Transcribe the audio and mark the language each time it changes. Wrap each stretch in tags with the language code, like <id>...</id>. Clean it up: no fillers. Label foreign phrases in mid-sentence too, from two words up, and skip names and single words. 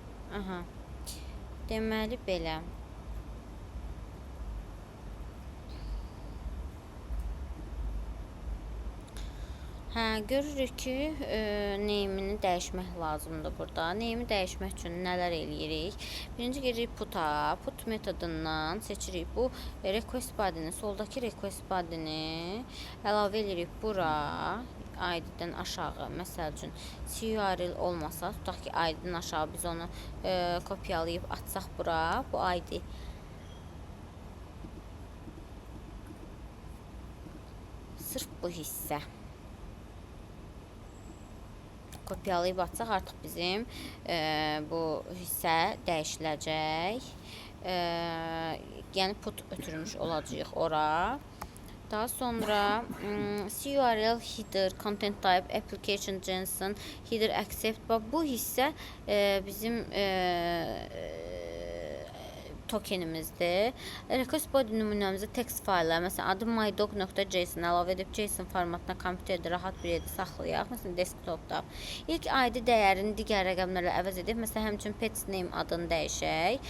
<az>Aha. Deməli belə. Hə, görürük ki, name-ini dəyişmək lazımdır burada. Name-i dəyişmək üçün nələr eləyirik? Birinci giririk puta. Put metodundan seçirik bu</az> <en>request body-ni,</en> <az>soldakı</az> <en>request body-ni</en> <az>əlavə edirik bura. ID-dən aşağı, məsəl üçün URL olmasa, tutaq ki, ID-dən aşağı biz onu kopyalayıb atsaq bura, bu ID sırf bu hissə kopyalayıb atsaq artıq bizim bu hissə dəyişiləcək. Yəni put ötürmüş olacağıq ora. Daha sonra</az> <en>URL header, content type, application JSON, header accept.</en> <az>Bu hissə bizim tokenimizdir.</az> <en>Request body</en> <az>nümunəmizdə text faylı, məsələn, adı mydog.json əlavə edib JSON formatına kompüterdə rahat bir yerdə saxlayaq. Məsələn, desktopda. İlk ID dəyərini digər rəqəmlərlə əvəz edib, məsələn, həmçinin</az> <en>pets name</en> <az>adını dəyişək.</az>